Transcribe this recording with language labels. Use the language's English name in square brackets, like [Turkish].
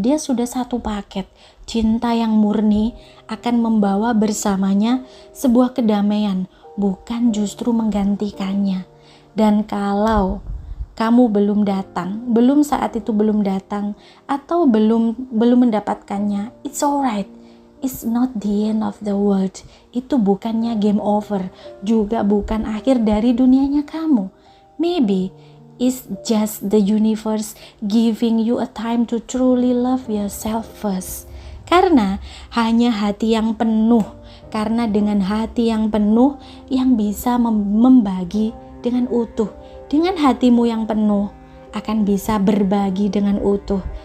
[Indonesian] Dia sudah satu paket. Cinta yang murni akan membawa bersamanya sebuah kedamaian, bukan justru menggantikannya. Dan kalau kamu belum datang, saat itu belum datang, atau belum mendapatkannya, [English] it's alright. It's not the end of the world. [Indonesian] Itu bukannya game over, juga bukan akhir dari dunianya kamu. [English] Maybe it's just the universe giving you a time to truly love yourself first. [Indonesian] Karena hanya hati yang penuh, karena dengan hati yang penuh yang bisa membagi dengan utuh. Dengan hatimu yang penuh akan bisa berbagi dengan utuh.